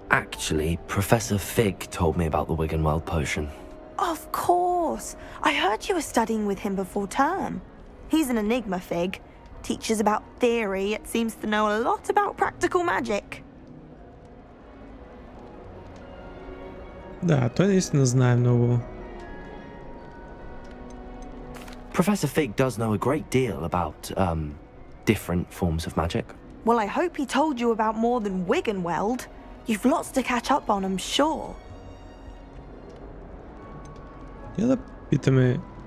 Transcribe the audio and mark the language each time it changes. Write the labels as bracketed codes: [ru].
[en] Actually, Professor Fig told me about the Wiggenweld potion. Of course. I heard you were studying with him before term. He's an enigma, Fig. Teaches about theory, yet seems to know a lot about practical magic. [bg] Да, той наистина знае много. [en] Professor Fig does know a great deal about, different forms of magic. Well, I hope he told you about more than Wiggenweld. You've lots to catch up on, I'm sure. [bg] Я да питаме...